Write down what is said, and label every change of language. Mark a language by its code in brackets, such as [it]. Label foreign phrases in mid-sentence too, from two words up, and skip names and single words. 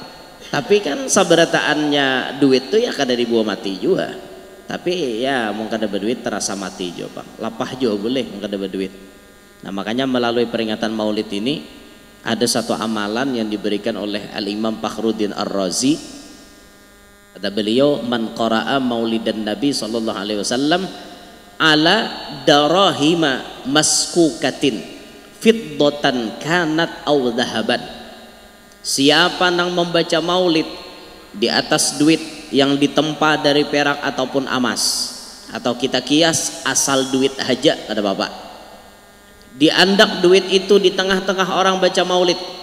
[bjn] Tapi kan sabarataannya duit tuh ya kada dibawa mati juga. Tapi ya mau kada berduit terasa mati juga bang. Lapah juga boleh mau kada berduit. Nah makanya melalui peringatan Maulid ini ada satu amalan yang diberikan oleh Al-Imam Fakhruddin Ar-Razi. Kata beliau [ar] من قرأ مولد النبي صلى الله عليه وسلم على دراهم مسكوكة فضة كانت أو ذهبا. [bjn] Siapa nang membaca maulid di atas duit yang ditempa dari perak ataupun emas atau kita kias asal duit aja kata bapak diandak duit itu di tengah-tengah orang baca maulid